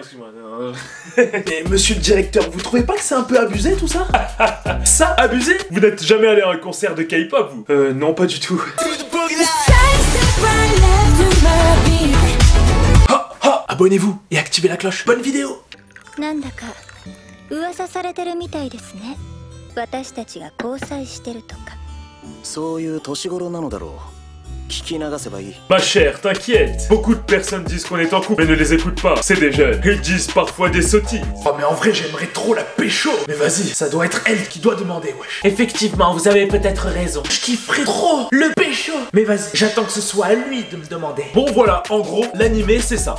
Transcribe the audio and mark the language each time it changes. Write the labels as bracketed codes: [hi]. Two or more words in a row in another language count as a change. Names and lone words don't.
[fr] Mais monsieur le directeur, vous trouvez pas que c'est un peu abusé tout ça? Ça, abusé? Vous n'êtes jamais allé à un concert de K-pop, vous? Non, pas du tout. Abonnez-vous et activez la cloche. Bonne vidéo. [ja] なんだか噂されてるみたいですね。私たちが交際してるとか。そういう年頃なのだろう。聞き流せばいい。 [fr] Ma chère, t'inquiète. Beaucoup de personnes disent qu'on est en couple, mais ne les écoute pas. C'est des jeunes. Ils disent parfois des sottises. Oh mais en vrai j'aimerais trop la pécho. Mais vas-y, ça doit être elle qui doit demander, wesh. Effectivement, vous avez peut-être raison. Je kifferais trop le pécho. Mais vas-y, j'attends que ce soit à lui de me demander. Bon voilà, en gros, l'animé c'est ça.